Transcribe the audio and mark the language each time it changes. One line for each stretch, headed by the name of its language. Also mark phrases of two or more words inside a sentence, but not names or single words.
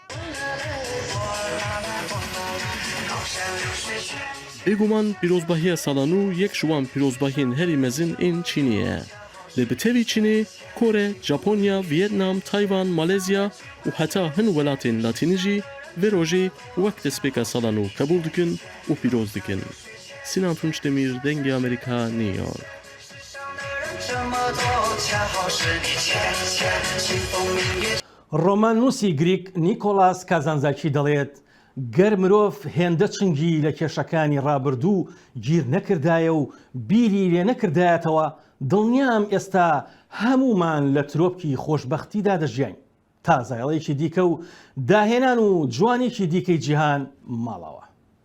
Kurdish: Bêguman pîrozbahiya sala nû yek ji wan pîrozbahiyên herî mezin ên Çînê ye. Li bi tevî Çînê, Kore, Japonya, Vietnam, Tayvan, Malezya û heta hin welatên Latînî jî vê rojê wek destpêka sala nû qebûl dikin û pîroz dikin. Sinan Tunçdemîr, Dengê Amerîka, New York.
Central Kurdish: ڕۆماننووسی گریک نیکۆلاس کازانزاکی دەڵێت گەر مرۆڤ هێندە چنگی لە کێشەکانی ڕابردوو گیر نەکردایە و بیری لێ نەکردایەتەوە دڵنیام ئێستا هەمومان لە ترۆپکی خۆشبەختیدا دەژیاین تا زایڵەیەکی دیکە و داهێنان و جوانێکی دیکەی جیهان ماڵەوە.